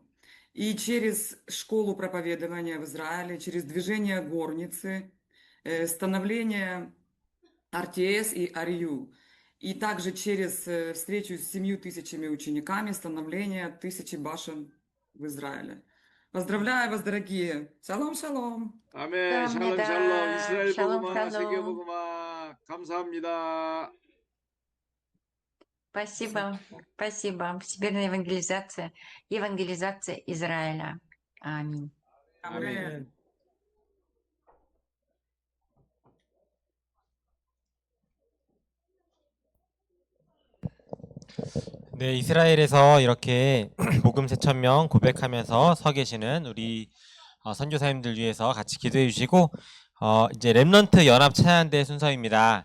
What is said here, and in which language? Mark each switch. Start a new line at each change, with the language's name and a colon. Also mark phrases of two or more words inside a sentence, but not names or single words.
Russian: И через школу проповедования в Израиле, через движение горницы, становление РТС и РЮ. И также через встречу с 7000 учениками, становление 1000 башен в Израиле. Поздравляю вас, дорогие!
Hebrew: שלום, שלום!
Korean: 아멘.
Hebrew: שלום שלום.
Korean: 감사합니다. 이스라엘 샬롬, 복음화, 세계 샬롬. 복음화. 감사합니다.
Russian: Спасибо, спасибо. Всемирная евангелизация, евангелизация Израиля. Аминь.
Korean: 아멘. 네, 이스라엘에서 이렇게 복음 4,000명 고백하면서 서 계시는 우리 선교사님들 위해서 같이 기도해 주시고 이제 렘넌트 연합 찬양대 순서입니다.